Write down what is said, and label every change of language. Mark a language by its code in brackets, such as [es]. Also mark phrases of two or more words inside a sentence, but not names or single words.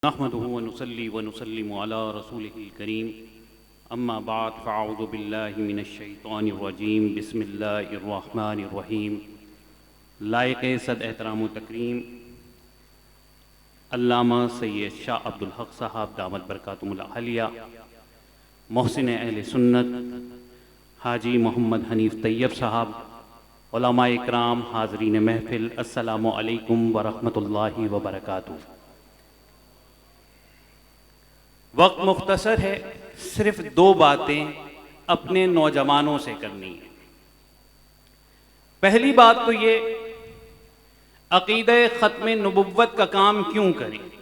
[ar] نحمده و نصلي و نسلم على رسوله الكريم أما بعد فأعوذ بالله من الشيطان الرجيم بسم الله الرحمن الرحيم. [ur] لائق صد احترام و تکریم علامہ سید شاہ عبدالحق صاحب [ar] دامت بركاته العالية, [ur] محسن اہل سنت حاجی محمد حنیف طیب صاحب، علمائے اکرام، حاضرین محفل, [ar] السلام عليكم و رحمة الله و بركاته. [ur] وقت مختصر ہے، صرف دو باتیں اپنے نوجوانوں سے کرنی ہے. پہلی بات تو یہ، عقیدۂ ختم نبوت کا کام کیوں کریں?